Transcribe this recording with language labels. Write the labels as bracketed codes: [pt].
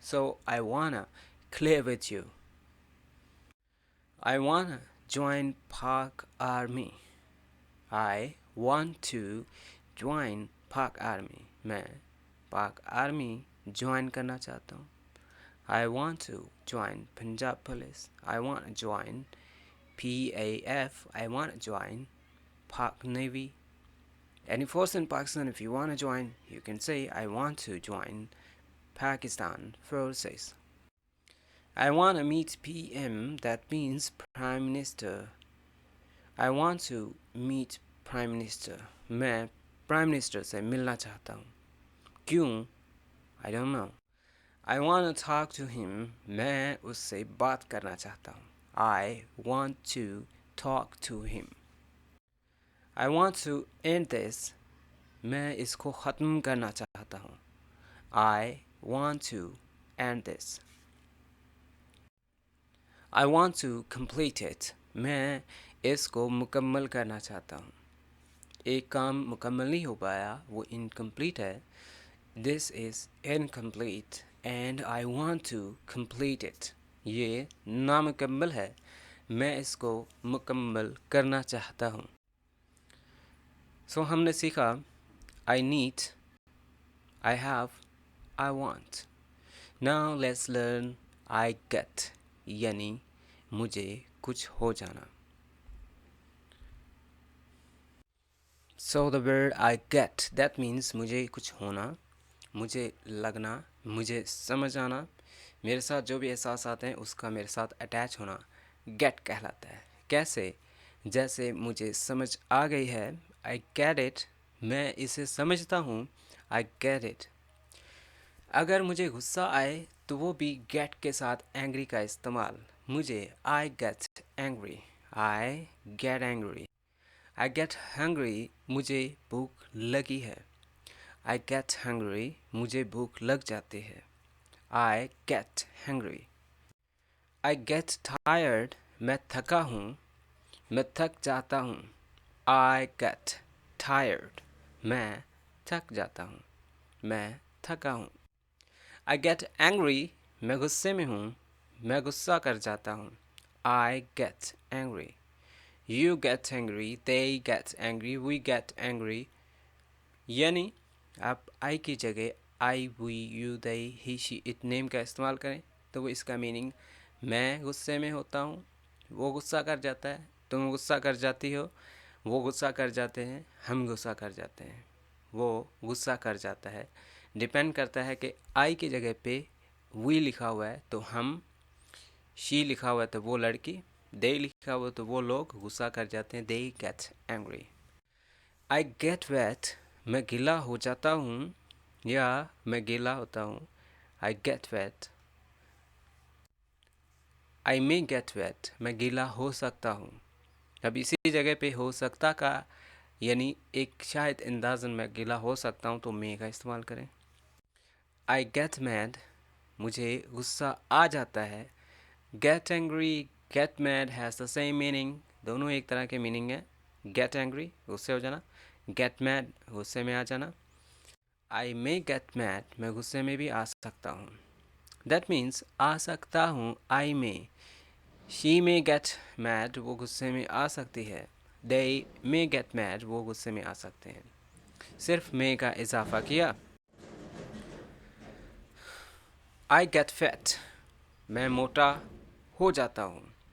[en] So I wanna clear with you. I wanna join Park Army. I want to join Park Army. [hi] मैं Park Army join करना चाहता हूँ. [en] I want to join Punjab Police. I want to join PAF. I want to join Park Navy. Any force in Pakistan, if you want to join, you can say, I want to join Pakistan Forces. I want to meet PM, that means Prime Minister. I want to meet Prime Minister. [hi] मैं Prime Minister से मिलना चाहता हूँ. [en] क्यों? I don't know. I want to talk to him. [hi] मैं उससे बात करना चाहता हूँ. [en] I want to talk to him. I want to end this. [hi] मैं इसको ख़त्म करना चाहता हूँ. [en] I want to end this. I want to complete it. [hi] मैं इसको मुकम्मल करना चाहता हूँ. एक काम मुकम्मल नहीं हो पाया, वो incomplete है. [en] This is incomplete and I want to complete it. [hi] ये नामुकम्मल है, मैं इसको मुकम्मल करना चाहता हूँ. [en] So [hi] हमने सीखा [en] I need, I have, I want. Now let's learn I get, [hi] यानी मुझे कुछ हो जाना. So the word I get, that means मुझे कुछ होना, मुझे लगना, मुझे समझ आना, मेरे साथ जो भी एहसास आते हैं उसका मेरे साथ अटैच होना get कहलाता है. कैसे? जैसे मुझे समझ आ गई है, [en] I get it, [hi] मैं इसे समझता हूँ, I get it. अगर मुझे गुस्सा आए तो वो भी get के साथ angry का इस्तेमाल. [en] मुझे I get angry, I get angry. I get hungry, [hi] मुझे भूख लगी है. I get hungry, मुझे भूख लग जाती है. [en] I get hungry. I get tired, [hi] मैं थका हूँ, मैं थक जाता हूँ. [en] I get tired, [hi] मैं थक जाता हूँ, मैं थका हूँ. [en] I get angry, [hi] मैं गुस्से में हूँ, मैं गुस्सा कर जाता हूँ. [en] I get angry. You get angry, they get angry, we get angry. [hi] यानी आप I की जगह I, we, you, they, he, she, it name का इस्तेमाल करें तो वो इसका मीनिंग मैं गुस्से में होता हूँ, वो गुस्सा कर जाता है, तुम गुस्सा कर जाती हो, वो गुस्सा कर जाते हैं, हम गुस्सा कर जाते हैं, वो गुस्सा कर जाता है. डिपेंड करता है कि I की जगह पे we लिखा हुआ है तो हम, she लिखा हुआ है तो वो लड़की, they लिखा हुआ है तो वो लोग गुस्सा कर जाते हैं. [en] They get angry. I get wet, [hi] मैं गीला हो जाता हूँ या मैं गीला होता हूँ. [en] I get wet. I may get wet, [hi] मैं गीला हो सकता हूँ. अब इसी जगह पे हो सकता का यानी एक शायद अंदाज़न मैं गीला हो सकता हूँ तो may का इस्तेमाल करें. [en] I get mad, [hi] मुझे गुस्सा आ जाता है. [en] Get angry, get mad has the same meaning. [hi] दोनों एक तरह के मीनिंग है. [en] Get angry, [hi] गुस्से हो जाना. [en] Get mad, [hi] गुस्से में आ जाना. [en] I may get mad, [hi] मैं गुस्से में भी आ सकता हूँ. [en] That means [hi] आ सकता हूँ, [en] I may. She may get mad, [hi] वो गुस्से में आ सकती है. [en] They may get mad, [hi] वो गुस्से में आ सकते हैं. सिर्फ may का इजाफा किया. [en] I get fat, [hi] मैं मोटा हो जाता हूँ.